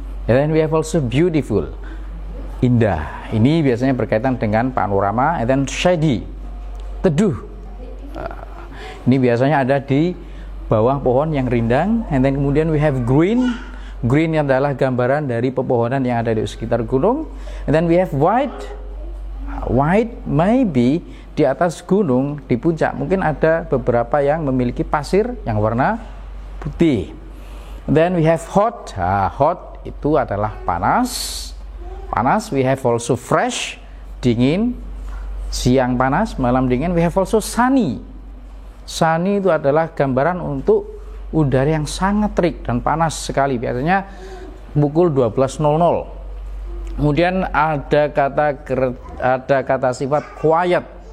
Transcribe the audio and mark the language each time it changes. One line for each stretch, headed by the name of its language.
English: And then we have also beautiful, indah.
Indonesian: Ini biasanya berkaitan dengan panorama.
English: And then shady,
Indonesian: teduh. Ini biasanya ada di bawah pohon yang rindang. And then kemudian
English: we have green.
Indonesian: Green adalah gambaran dari pepohonan yang ada di sekitar gunung. And then we have white. White maybe di atas gunung, di puncak mungkin ada beberapa yang memiliki pasir yang warna putih.
English: Then we have hot.
Indonesian: Hot itu adalah panas.
English: We have also fresh, dingin.
Indonesian: Siang panas, malam dingin.
English: We have also sunny.
Indonesian: Sunny itu adalah gambaran untuk udara yang sangat terik dan panas sekali, biasanya pukul 12.00. Kemudian ada kata sifat quiet.